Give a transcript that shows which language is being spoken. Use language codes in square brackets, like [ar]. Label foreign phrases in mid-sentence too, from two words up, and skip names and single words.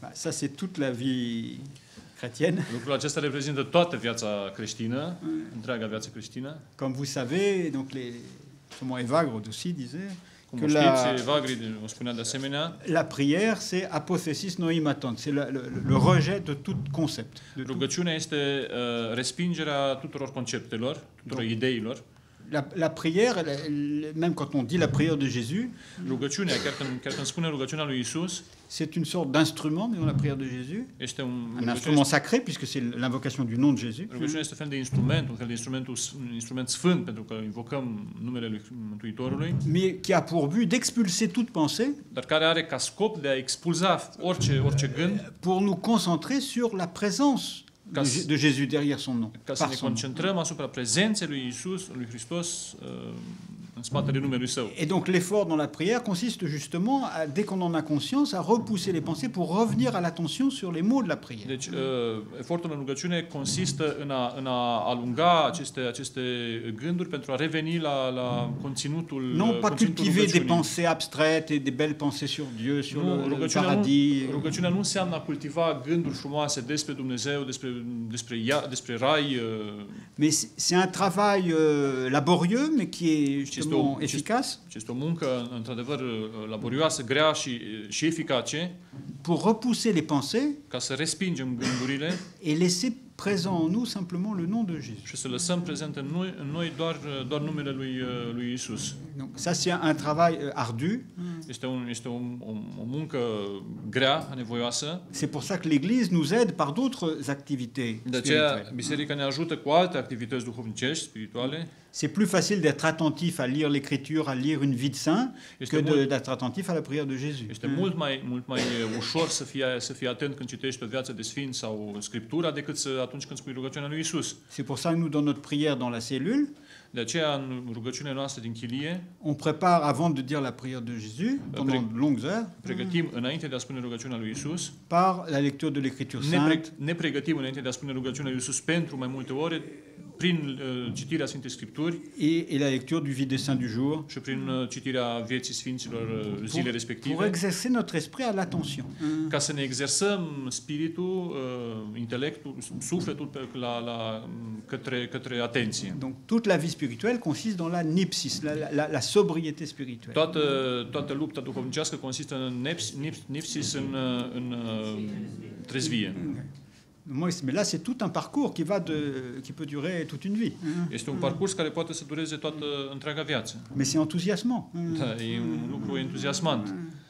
[fr] Ça c'est toute la vie chrétienne. [ro] Lucrul acesta reprezintă toată viața creștină, întreaga viață creștină. [fr] Comme vous savez, donc Evagre aussi disait [ro] Cum [fr] que [ro] o știți, Evagri o spunea de asemenea, [fr] la prière c'est [el] ἀπόθεσις νοημάτων, [fr] c'est le rejet de tout concept. [ro] rugăciunea este respingerea tuturor conceptelor, tuturor ideilor. [fr] La prière, même quand on dit la prière de Jésus, [ro] rugăciunea, chiar când spune rugăciunea lui Isus, [fr] c'est une sorte d'instrument dans la prière de Jésus, [ro] este [fr] un instrument sacré puisque c'est l'invocation du nom de Jésus. [ro] Rugăciunea este un fel de instrument, un instrument sfânt pentru că invocăm numele lui Mântuitorului, [fr] mais qui a pour but d'expulser toute pensée, [ro] dar care are ca scop de a expulza orice gând, [fr] pour nous concentrer sur la présence de Jésus derrière son nom. [ro] Ca să ne concentrăm asupra prezenței lui Isus, lui Hristos, în spatele numelui Său. [fr] Et donc l'effort dans la prière consiste justement, dès qu'on en a conscience, à repousser les pensées pour revenir à l'attention sur les mots de la prière. [ro] Deci, efortul în rugăciune consistă în a alunga aceste gânduri pentru a reveni la conținutul [fr] non pas cultiver des pensées abstraites et des belles pensées sur Dieu, sur le paradis. [ro] Rugăciunea nu înseamnă a cultiva gânduri frumoase despre Dumnezeu, despre rai. [fr] Mais c'est un travail laborieux, mais qui est justement efficace. [ro] Este o muncă într-adevăr laborioasă, grea și eficace. [fr] Pour repousser les pensées. [ro] Ca să respingem gândurile. [fr] Et laisser présent en nous simplement le nom de Jésus. [ro] Și să lăsăm prezent în noi doar numele lui Isus. [fr] Donc ça c'est un travail ardu. [ro] Este o muncă grea, nevoioasă. [fr] C'est pour ça que l'Église nous aide par d'autres activités spirituelles. [ro] Biserica ne ajută cu alte activități duhovnicești, spirituale. [fr] C'est plus facile d'être attentif à lire l'Écriture, à lire une vie de saint, que d'être attentif à la prière de Jésus. [ro] Este mult mai ușor să fii atent când citești o viață de sfinți sau Scriptura decât atunci când spui rugăciunea lui Isus. [fr] C'est pour ça que nous, dans notre prière dans la cellule, [ro] de aceea în rugăciunea noastră din chilie, [fr] on prépare avant de dire la prière de Jésus pendant de longues heures. [ro] Pregătim înainte de a spune rugăciunea lui Isus. [fr] Par la lecture de l'Écriture sainte. [ro] Ne pregătim înainte de a spune rugăciunea lui Isus pentru mai multe ore prin citirea Sfintei Scripturi [fr] et la lecture du Vie des Saints du jour. [ro] Și prin citirea vieții sfinților zile respective. [fr] Pour exercer notre esprit à l'attention. [ro] Ca să ne exersăm spiritul, intelectul, sufletul către atenție. [fr] Donc toute la vie spirituelle consiste dans la nipsis, la sobriété spirituelle. [ro] Toată lupta duhovnicească consistă în nipsis, în trezvie. [fr] Mais là, c'est tout un parcours qui peut durer toute une vie. [ro] Este un parcurs care poate să dureze toată întreaga viață. [fr] Mais c'est enthousiasmant. [ro] Da, e un lucru entuziasmant.